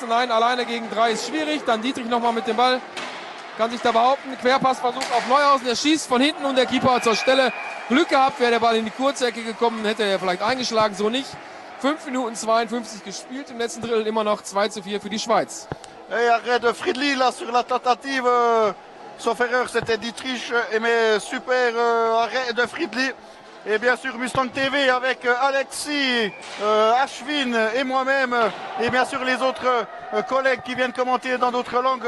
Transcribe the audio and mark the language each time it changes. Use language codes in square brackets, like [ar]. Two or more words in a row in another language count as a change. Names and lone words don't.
[de] Nein, alleine gegen 3 ist schwierig. Dann Dietrich nochmal mit dem Ball. Kann sich da behaupten. Querpassversuch auf Neuhausen. Er schießt von hinten und der Keeper hat zur Stelle Glück gehabt. Wäre der Ball in die Kurzecke gekommen, hätte er vielleicht eingeschlagen. So nicht. 5 Minuten 52 gespielt. Im letzten Drittel immer noch 2:4 für die Schweiz. [fr] Et arrêt de Friedli là sur la tentative. Sauf erreur, c'était Dietrich. Mais super arrêt de Friedli. Et bien sûr Mustang TV avec Alexis, Ashwin et moi-même. Et bien sûr les autres collègues qui viennent commenter dans d'autres langues.